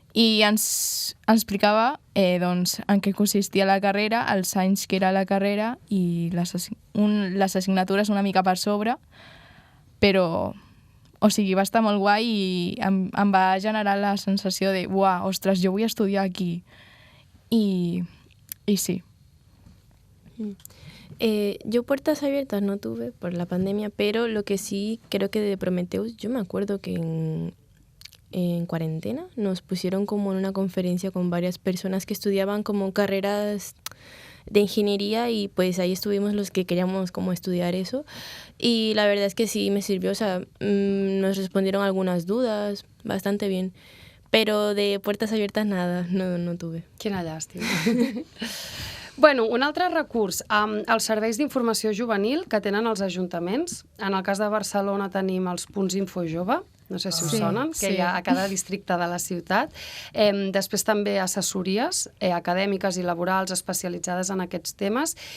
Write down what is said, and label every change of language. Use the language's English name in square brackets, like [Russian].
[Catalan] I ens explicava en què consistia la carrera, els anys que era la carrera i les assignatures una mica per sobre, però va estar molt guai i em va generar la sensació de uah, ostres, jo vull estudiar aquí. I sí. [Spanish] Yo puertas abiertas no tuve por la pandemia, pero lo que sí creo que de Prometheus, yo me acuerdo que en cuarentena nos pusieron como en una conferencia con varias personas que estudiaban como carreras de ingeniería y pues ahí estuvimos los que queríamos como estudiar eso y la verdad es que sí me sirvió, o sea, nos respondieron algunas dudas bastante bien, pero de puertas abiertas nada, no tuve. [Catalan] Quina llàstima. Bueno, un altre recurs, els serveis d'informació juvenil que tenen els ajuntaments. En el cas de Barcelona tenim els punts Infojove, no sé si us sonen, que hi ha a cada districte de la ciutat. Després també assessories acadèmiques i laborals especialitzades en aquests temes.